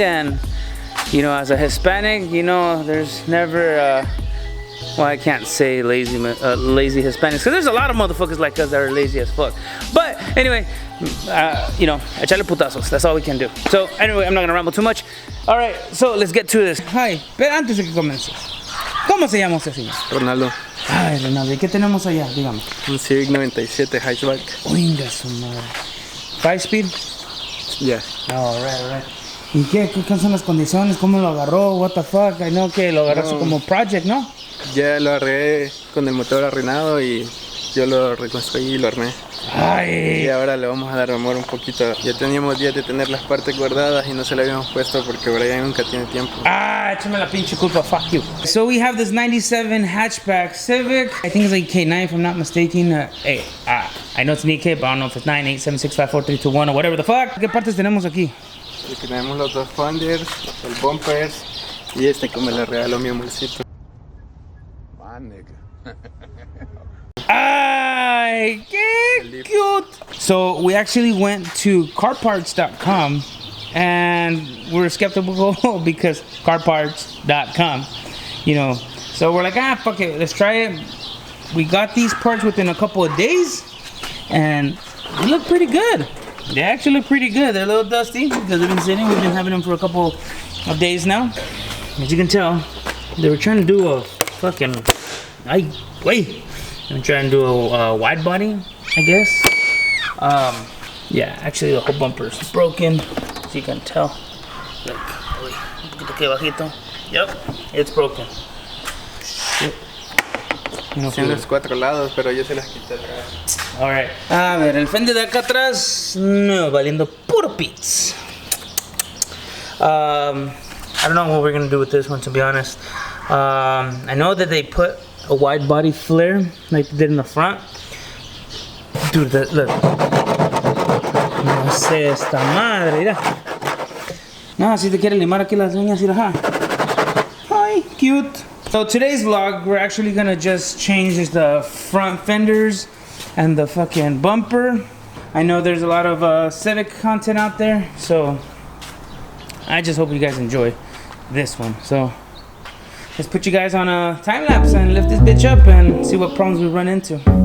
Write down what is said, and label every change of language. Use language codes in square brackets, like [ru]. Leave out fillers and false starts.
[en] And you know, as a Hispanic, you know, there's never well, I can't say lazy Hispanics, because there's a lot of motherfuckers like us that are lazy as fuck. But anyway, you know, [es] echarle putazos, [en] that's all we can do. So anyway, I'm not gonna ramble too much. All right, so let's get to this. [es] Hi, pero antes de que comiences, ¿cómo se llama usted, señor? Ronaldo. Ay, Ronaldo, ¿y qué tenemos allá? Dígame. Un Civic 97 hatchback. Oiga su madre. 5-speed? [en] Yeah. All right. [es] ¿Y qué son las condiciones? ¿Cómo lo agarró? [en] What the fuck? I know [es] que lo agarraste como project, ¿no? Ya lo arreglé con el motor arruinado y yo lo reconstruí y lo armé. Ay. Y ahora le vamos a dar amor un poquito. Ya teníamos días de tener las partes guardadas y no se le habíamos puesto porque Brian nunca tiene tiempo. Échame la pinche culpa, [en] fuck you. So we have this 97 hatchback Civic. I think it's like EK9 if I'm not mistaken. I know it's an EK, but I don't know if it's 9, 8, 7, 6, 5, 4, 3, 2, 1 or whatever the fuck. [es] ¿Qué partes tenemos aquí? Aquí tenemos los 2 fenders, el bumpers y este que me le regaló mi amorcito. Ay, qué cute. [en] So we actually went to carparts.com and we're skeptical because carparts.com, you know. So we're like, fuck it, let's try it. We got these parts within a couple of days and they look pretty good. They actually look pretty good. They're a little dusty because they've been sitting. We've been having them for a couple of days now. As you can tell, they were trying to do a fucking... I'm trying to do a wide body, I guess. Yeah, actually the whole bumper is broken, as you can tell. [es] Like, un poquito aquí bajito. [en] Yep, it's broken. Shit. [es] No tiene los 4 lados, pero yo se las quité atrás. Alright. A ver, el fender de acá atrás, no, valiendo puro pits. [en] I don't know what we're gonna do with this one, to be honest. I know that they put a wide body flare like they did in the front. Dude, look. [es] No sé esta madre, mira. No, si te quiere limar aquí las uñas, mira. [en] Hi, cute. So today's vlog, we're actually gonna just change the front fenders and the fucking bumper. I know there's a lot of Civic content out there, so I just hope you guys enjoy this one. So let's put you guys on a time lapse and lift this bitch up and see what problems we run into.